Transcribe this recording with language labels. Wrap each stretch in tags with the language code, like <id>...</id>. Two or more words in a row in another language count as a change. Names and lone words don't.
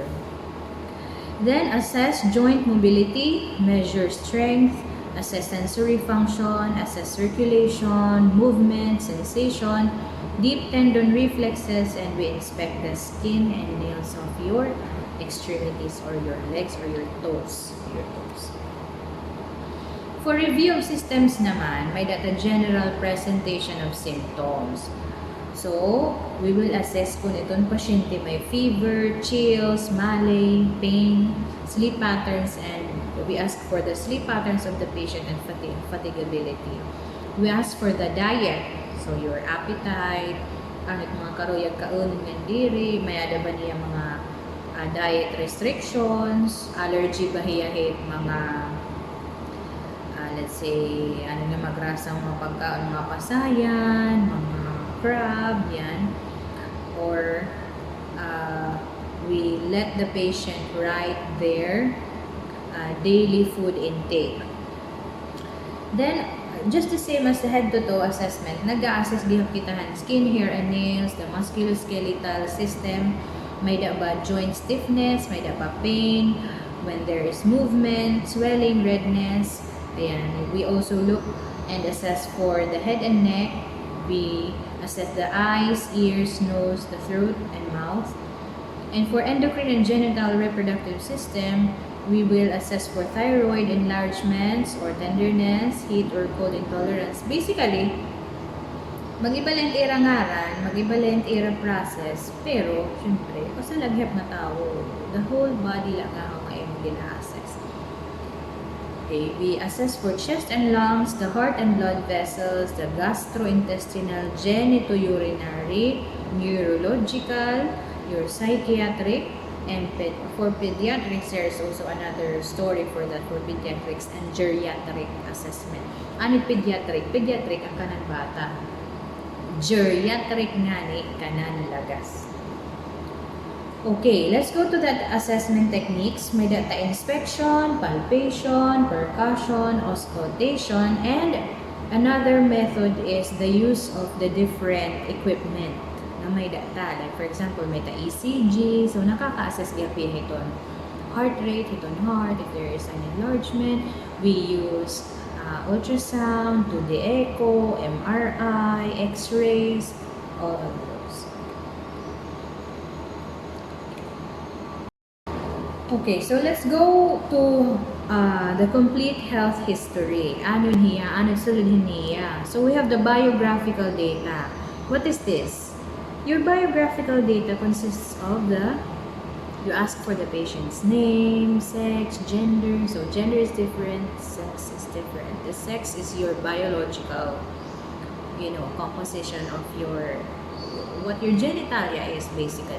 <en>Then assess joint mobility, measure strength, assess sensory function, assess circulation, movement, sensation, deep tendon reflexes, and we inspect the skin and nails of your extremities or your legs or your toes. For review of systems naman,</en> <war>may data</war> <en>general presentation of symptoms. So, we will assess</en> <war>kung itong pasyente may</war> <en>fever, chills, malay, pain, sleep patterns, and we ask for the sleep patterns of the patient and fatigability. We ask for the diet, so your appetite,</en> <war>ano mga karuyag kaunin ng diri, may ada ba niya mga</war> <en>diet restrictions,</en> <war>allergy ba hiyahit mga</war> <en>let's say,</en> <war>ano na magrasang mga pagkaon, mga pasayan, mga crab, yan.</war> <en>Or, we let the patient write their daily food intake. Then, just the same as the head-to-toe assessment,</en> <war>nag-a-assess gihap kitahan</war> <en>skin, hair, and nails, the musculoskeletal system,</en> <war>may da ba</war> <en>joint stiffness,</en> <war>may da ba</war> <en>pain, when there is movement, swelling, redness. Ayan. We also look and assess for the head and neck. We assess the eyes, ears, nose, the throat, and mouth. And for endocrine and genital reproductive system, we will assess for thyroid enlargements or tenderness, heat or cold intolerance. Basically,</en> <war>mag-ibalent ira ngaran, mag-ibalent ira process, pero, syempre, kasi laghap na tao,</war> <en>the whole body</en> <war>lang ang gina-assess.</war> <en>Okay, we assess for chest and lungs, the heart and blood vessels, the gastrointestinal, genitourinary, neurological, your psychiatric, and for pediatrics, there is also another story for that for pediatrics and geriatric assessment.</en> <war>Ano pediatric? Pediatric ang kanan bata. Geriatric nga ni kanan lagas.</war> <en>Okay, let's go to that assessment techniques. May data inspection, palpation, percussion, auscultation, and another method is the use of the different equipment</en> <war>na may data.</war> <en>Like for example, may ECG, so</en> <war>nakaka-assess gapin iton</war> <en>heart rate, iton heart, if there is an enlargement. We use ultrasound, 2D echo, MRI, X-rays, all of those. Okay, so let's go to the complete health history.</en> <war>Ano niya? Ano sulod niya?</war> <en>So we have the biographical data. What is this? Your biographical data consists of you ask for the patient's name, sex, gender. So gender is different, sex is different. The sex is your biological, composition of what your genitalia is basically.</en>